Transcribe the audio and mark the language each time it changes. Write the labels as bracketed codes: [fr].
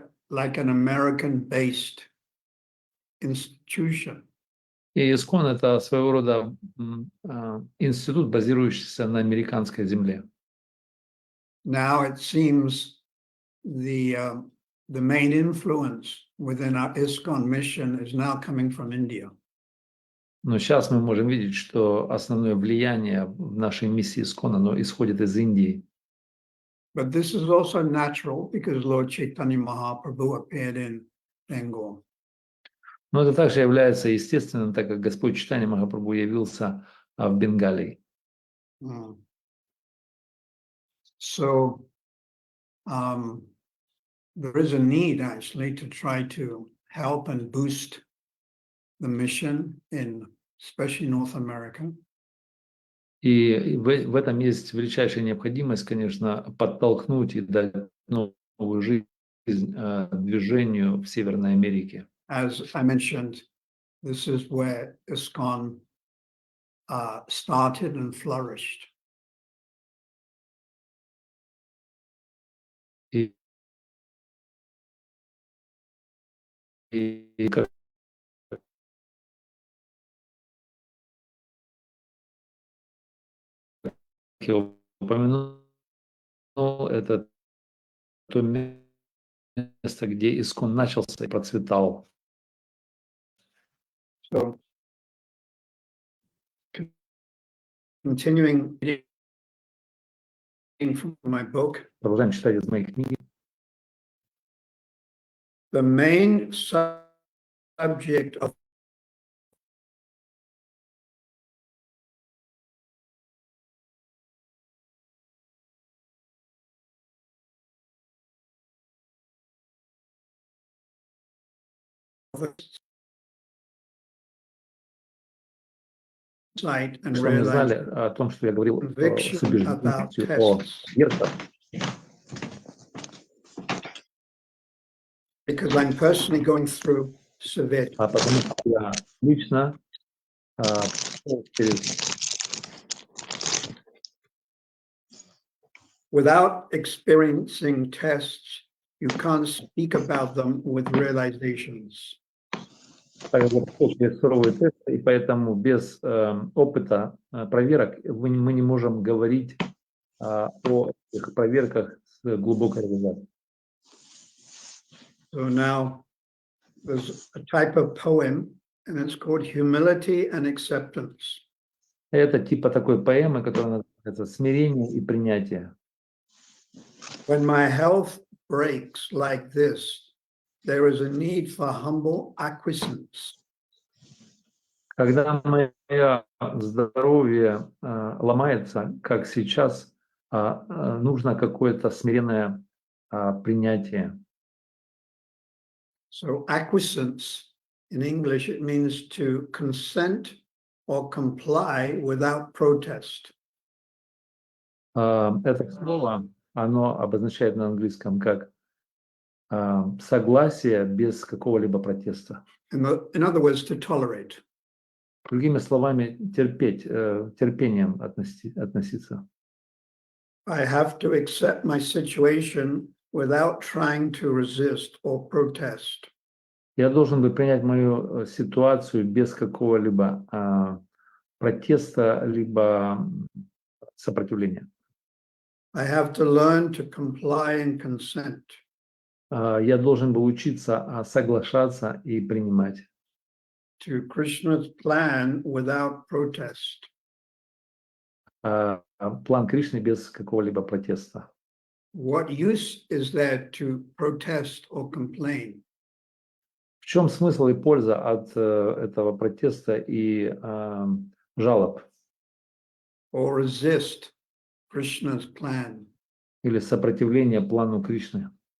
[en] Like an American-based institution. [ru] И ИСККОН — это своего рода институт, базирующийся на американской земле. [en] Now it seems the main influence within our ISKCON mission is now coming from India. [ru] Но сейчас мы можем видеть, что основное влияние в нашей миссии ИСККОН, оно исходит из Индии. [en] But this is also natural because Lord Chaitanya Mahaprabhu appeared in Bengal. [ru] Но это также является естественным, так как Господь Чайтанья Махапрабху явился в Бенгалии. [en] So there is a need actually to try to help and boost the mission in especially North America. [ru] И в этом есть величайшая необходимость, конечно, подтолкнуть и дать новую жизнь движению в Северной Америке. [en] As I mentioned, this is where ISKCON started and flourished. [ru] Как я упомянул, этот то место, где искон начался и процветал. [en] So, continuing from my book, [ru] Продолжаем читать из моей книги. [en] the main subject of sight and [ru] Что мы знали [en] realization [ru] о том, что я говорил с [en] about [ru] убежденностью о [en] tests, [ru] верхах, [en] because I'm personally going through severe [ru] потому что я лично прошел через [en] without experiencing tests, you can't speak about them with realizations. [ru] через суровые тесты, и поэтому без опыта проверок мы не можем говорить о этих проверках с глубокой реализацией. [en] So now there's a type of poem, and it's called Humility and Acceptance. [ru] Это типа такой поэмы, которая называется «Смирение и принятие». [en] When my health breaks like this, there is a need for humble acquiescence. [ru] Когда мое здоровье ломается, как сейчас, нужно какое-то смиренное принятие. [en] So acquiescence, in English, it means to consent or comply without protest. [ru] Это слово, оно обозначает на английском как согласие без какого-либо протеста. [en] In other words, to tolerate. [ru] Другими словами, терпеть, терпением относиться. [en] I have to accept my situation without trying to resist or protest. [ru] Я должен бы принять мою ситуацию без какого-либо протеста, либо сопротивления. [en] I have to learn to comply and consent. [ru] Я должен был учиться соглашаться и принимать. [en] To Krishna's plan without protest. [ru] План Кришны без какого-либо протеста. [en] What use is there to protest or complain? [ru] В чем смысл и польза от этого протеста и жалоб? [en] Or resist Krishna's plan? [ru] Или сопротивления плану Кришны?